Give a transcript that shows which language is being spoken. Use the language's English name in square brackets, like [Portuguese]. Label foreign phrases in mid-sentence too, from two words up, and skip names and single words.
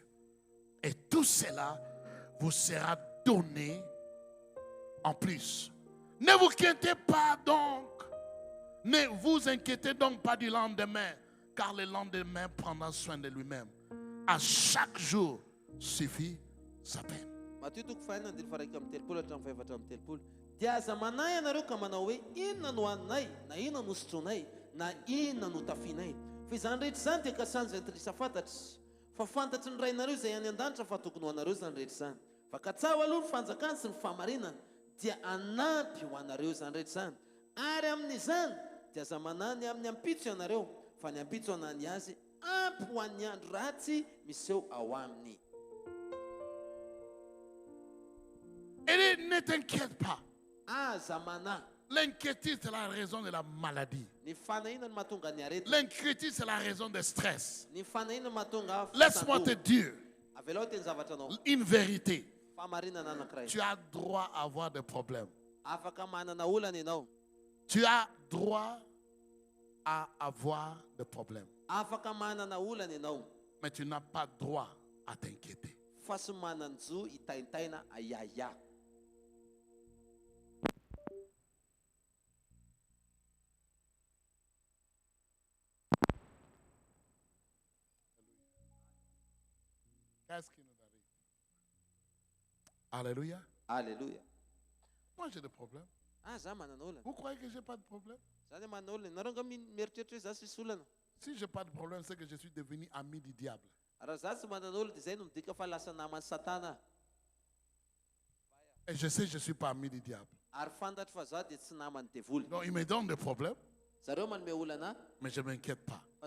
[French] Et tout cela vous sera donné en plus. Ne vous inquiétez pas donc. Ne vous inquiétez donc pas du lendemain, car le lendemain prendra soin de lui-même. À chaque jour suffit sa peine. [Malagasy] Matthieu toko fahenina andiny faraiky amin'ny telopolo hatramin'ny faefatra amin'ny telopolo. Dia aza manay ianareo ka manao hoe inona no haninay, na inona no sotronay, na inona no tafianay. Fa izany rehetra izany dia kasany izay tirisa fantatra. Fa fantatry ny rainareo izay any an-danitra fa tokony ho anareo izany rehetra izany. Fa katsao aloha ny fanjakany sy ny fahamarinana dia anampy ho anareo izany rehetra izany. Ary amin'izany dia aza manany amin'ny ampitso ianareo, fa ny ampitso anany azy ampy ho an'ny andro ratsy miseho ao aminy. [French] Et ne t'inquiète pas. [Malagasy] Aza mana. [French] L'inquiétude, c'est la raison de la maladie. [Malagasy] Ny fanahinana mahatonga ny arety. [French] L'inquiétude, c'est la raison du stress. [Malagasy] Ny fanahinana mahatonga [French] Laisse-moi te dire [Malagasy] avelao teny zavatra anao. [French] une vérité. [Malagasy] Fahamarinana anankiray. [French] Tu as droit à avoir des problèmes. [Malagasy] Afaka manana olana ianao. [French] Tu as droit à avoir des problèmes. [Malagasy] Afaka manana olana ianao. [French] Mais tu n'as pas droit à t'inquiéter. [Malagasy] Fa sy manan-jo hitaintaina ayaya. [French] Qu'est-ce qui nous arrive? Alléluia. Alléluia. Moi, j'ai des problèmes. [Malagasy] Za manana olana. [French] Vous croyez que je n'ai pas de problème? [Malagasy] Zany manana olana. Nareo nga mieritreritra hoe za sisy olana. [French] Si je n'ai pas de problème, c'est que je suis devenu ami du diable. Et je sais que je suis parmi les diables. Donc il me donne des problèmes, mais je ne m'inquiète pas.